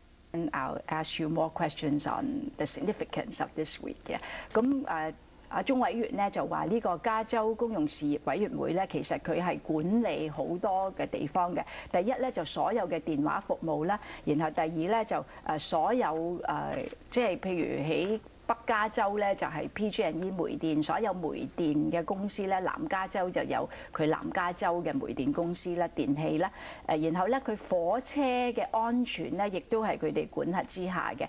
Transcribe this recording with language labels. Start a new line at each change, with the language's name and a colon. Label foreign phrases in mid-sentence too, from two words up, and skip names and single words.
English: And I'll ask you more questions on the significance of this week 嘅。
Cantonese: 咁阿鐘委員咧就話呢個加州公用事業委員會咧，其實佢係管理好多嘅地方嘅。第一咧就所有嘅電話服務啦，然後第二咧就所有即係譬如喺北加州咧就係 PG&E 煤電，所有煤電嘅公司咧，南加州就有佢南加州嘅煤電公司啦、電器啦，然後咧佢火車嘅安全咧，亦都係佢哋管轄之下嘅。